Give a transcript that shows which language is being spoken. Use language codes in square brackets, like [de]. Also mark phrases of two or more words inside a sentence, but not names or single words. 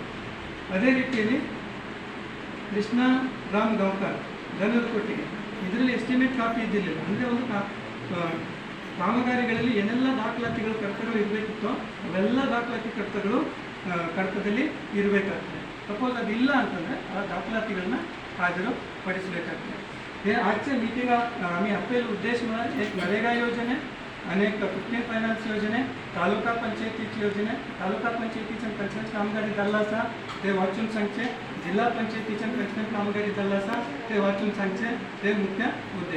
[kn] ಅದೇ ರೀತಿಯಲ್ಲಿ ಕೃಷ್ಣ ರಾಮ್ ಗಾಂವ್ಕರ್ ದನದ ಕೊಟ್ಟಿಗೆ ಇದರಲ್ಲಿ [en] estimate copy [kn] ಇದ್ದಿರಲಿಲ್ಲ. ಅಂದರೆ ಒಂದು ಕಾಮಗಾರಿಗಳಲ್ಲಿ ಏನೆಲ್ಲ ದಾಖಲಾತಿಗಳು ಕರ್ತಗಳು ಇರಬೇಕಿತ್ತೋ ಅವೆಲ್ಲ ದಾಖಲಾತಿ ಕರ್ತದಲ್ಲಿ ಇರಬೇಕಾಗ್ತದೆ. ಸಪೋಸ್ ಅದಿಲ್ಲ ಅಂತಂದರೆ ಆ ದಾಖಲಾತಿಗಳನ್ನ हाजरपडिसಬೇಕಾಗ್ತದೆ. [kok] हे आजच्या मीटिंग आम्ही आपले उद्देश म्हणून एक नरेगा योजने, अनेक 15 फायनान्स योजने, तालुका पंचायतीची योजने, तालुका पंचायतीच्या कंचन कामगारी जाल्ला आसा ते वाचून सांगचे, जिल्हा पंचायतीच्या कंचन कामगारी जाल्ला आसा ते वाचून सांगचे, ते मुख्य उद्देश.